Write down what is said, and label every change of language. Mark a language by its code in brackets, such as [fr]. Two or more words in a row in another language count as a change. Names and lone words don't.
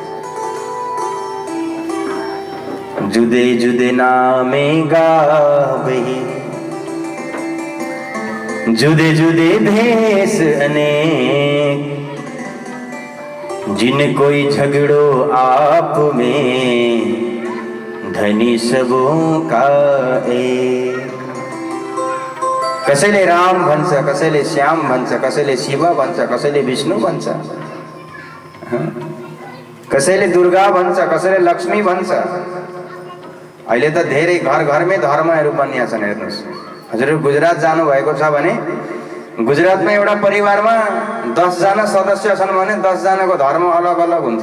[hi] जुदे जुदे नामे गावही, जुदे जुदे भेष अनेक, जिन कोई झगड़ो आप में धनी सबों का एक। [ne] कसैले राम भन्छ, कसैले श्याम भन्छ, कसैले शिव भन्छ, कसैले विष्णु भन्छ, कसैले दुर्गा भन्छ, कसैले लक्ष्मी भन्छ। अहिले त धेरै घर घरमै धर्महरू बनिया छन्। हेर्नुहोस्, हजुरहरू गुजरात जानुभएको छ भने गुजरातमा एउटा परिवारमा 10 जना सदस्य छन् भने 10 जनाको धर्म अलग अलग हुन्छ।